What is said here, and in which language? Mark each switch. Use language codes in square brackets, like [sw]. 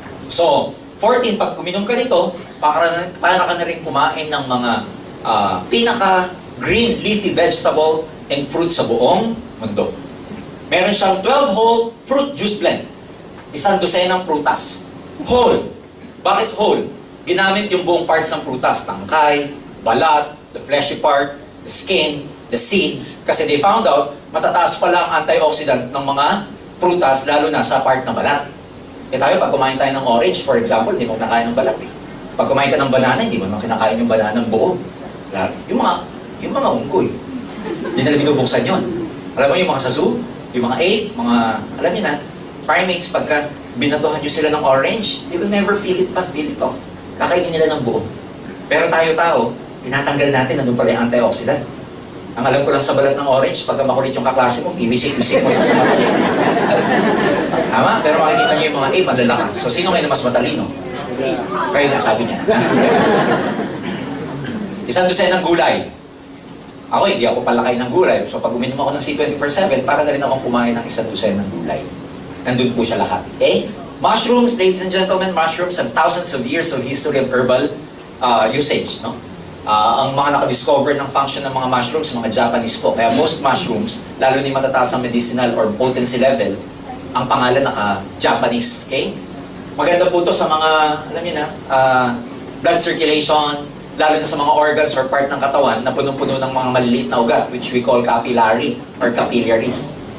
[tl] So, 14, pag uminom ka nito, para ka na rin kumain ng mga pinaka-green leafy vegetable and fruit sa buong mundo. Meron siyang 12 whole fruit juice blend. Isang dosenang prutas. Whole. Bakit whole? Ginamit yung buong parts ng prutas. Tangkay, balat, [en] the fleshy part, the skin, the seeds. [tl] Kasi they found out, matataas pala ang antioxidant ng mga prutas, lalo na sa part ng balat. Eh tayo, pag kumain tayo ng orange, for example, hindi mo kinakain ng balat eh. Pag kumain ka ng banana, hindi mo kinakain yung banana ng buo. Yung mga unggoy, hindi nila binubuksan yun. Alam mo yung mga sa zoo, yung mga ape, alam niyo na, primates, pagka binatuhan nyo sila ng orange, [en] they will never peel it off. [tl] Kakainin nila ng buo. Pero tayo-tao, tinatanggal natin, nandun pala yung antioxidant. Ang alam ko lang sa balat ng orange, pagka makulit yung kaklase mo, iwisik-wisik mo yung sa mata niya. Tama? Pero makikita nyo yung mga ape, malalakas. So, sino ngayon na mas matalino? Kayo na, sabi niya. Isang dosen ng gulay. Ako, hindi ako palakay ng gulay. So, pag uminom ako ng C24/7, para na rin akong kumain ng isang dosen ng gulay. Nandun po siya lahat. Okay? [en] Mushrooms, ladies and gentlemen, mushrooms have thousands of years of history of herbal usage. [tl] No? Ang mga nakadiscover ng function ng mga mushrooms, mga Japanese po. Kaya most mushrooms, lalo ni matataas ang medicinal or potency level, ang pangalan naka-Japanese. Okay? Maganda po ito sa mga, alam niyo na, blood circulation, lalo na sa mga organs or part ng katawan na punong-puno ng mga maliliit na ugat, [en] which we call capillary or capillaries.